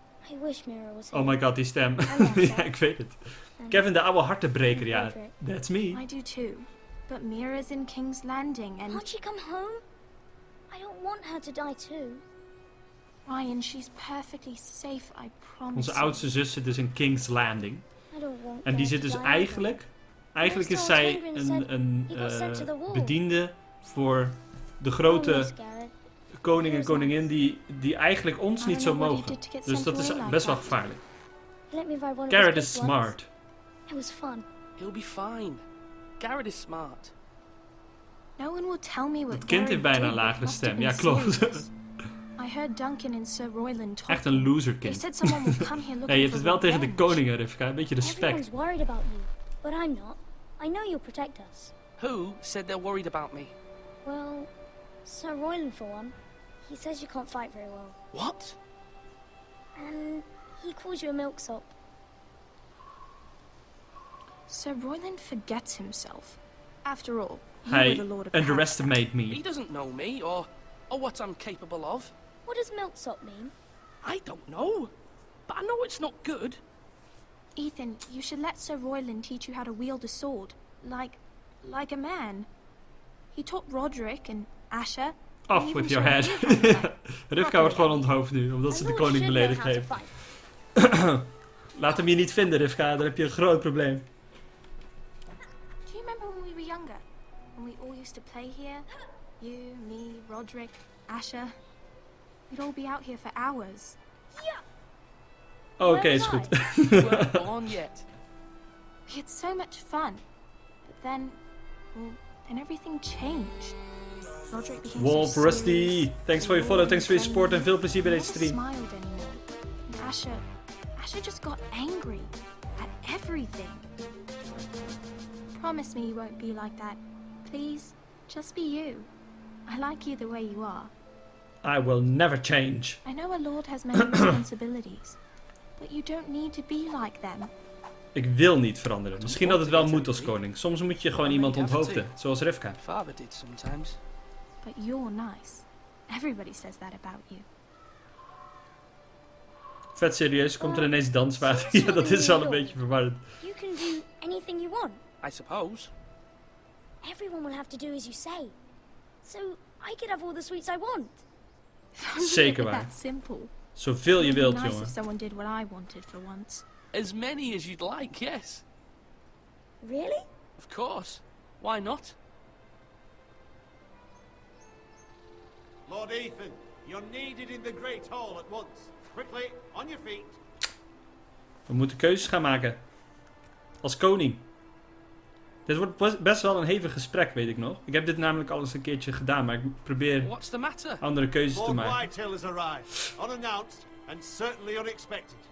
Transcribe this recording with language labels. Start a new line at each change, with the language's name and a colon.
English: I wish Mira was here.
Dutch: Oh my god, die stem. Ja, ik weet het. Kevin, de oude hartenbreker, ja.
English: That's me. I do too. But Mira's in King's Landing and... Can't she come home? I don't want her to die too. Ryan, she's perfectly safe, I promise.
Dutch: Onze oudste zus zit dus in King's Landing.
English: I don't want
Dutch: En die zit
English: to
Dutch: dus die eigenlijk... Eigenlijk is zij een bediende voor de grote koning en koningin die eigenlijk ons niet zo mogen. Dus dat is best wel gevaarlijk.
English: Garrett is smart. It was fun. He'll be fine. Garrett is smart. No one will tell me what
Dutch: Het kind heeft bijna een lagere stem. Ja, klopt.
English: I heard Duncan and Sir Royland talking.
Dutch: Echt een loser kind. Hey, je hebt het wel tegen de koningen, Rivka. Een beetje respect.
English: Everyone's worried about you, but I'm not. I know you'll protect us. Who said they're worried about me? Well, Sir Royland for one. He says you can't fight very well. What? And he calls you a milksop. Sir Royland forgets himself. After all, you were the Lord of underestimate me. He doesn't know me or what I'm capable of. What does milksop mean? I don't know, but I know it's not good. Ethan, you should let Sir Royland teach you how to wield a sword, like a man. He taught Roderick and Asher. Off with your head.
Dutch: Rivka wordt gewoon onthoofd nu, omdat ze de koning beledigd heeft. Laat hem je niet vinden, Rivka. Dan heb je een groot probleem.
English: Do you remember when we were younger? When we all used to play here? You, me, Roderick, Asher. We'd all be out here for hours.
Dutch: Oké, is goed.
English: You weren't born yet. We had so much fun. But then everything changed. Roderick became Wolf Rusty, thanks for your follow, thanks for your support
Dutch: en veel plezier bij deze stream.
English: Smiled anymore. And Asher just got angry at everything. Promise me you won't be like that. Please, just be you. I like you the way you are. I will never change. I know a lord has many responsibilities, but you don't need to be like them.
Dutch: Ik wil niet veranderen. Misschien dat het wel moet als koning. Soms moet je gewoon iemand onthoofden, zoals Rivka.
English: Father did sometimes. But you're nice. Everybody says that about you.
Dutch: Vet serieus, komt er ineens danswater? Ja, dat is wel een beetje verwarrend.
English: You can do anything you want. I suppose. Everyone will have to do as you say. So I could have all the sweets I want.
Dutch: Zeker waar. Zoveel je wilt, jongen.
English: If someone did what I wanted for once. As many as you'd like, yes. Really? Of course. Why not? Lord Ethan, you're needed in the Great Hall at once. Quickly, on your feet.
Dutch: We moeten keuzes gaan maken. Als koning. Dit wordt best wel een hevig gesprek, weet ik nog. Ik heb dit namelijk al eens een keertje gedaan, maar ik probeer andere keuzes te maken.
English: Lord Whitehill has arrived, unannounced and certainly unexpected.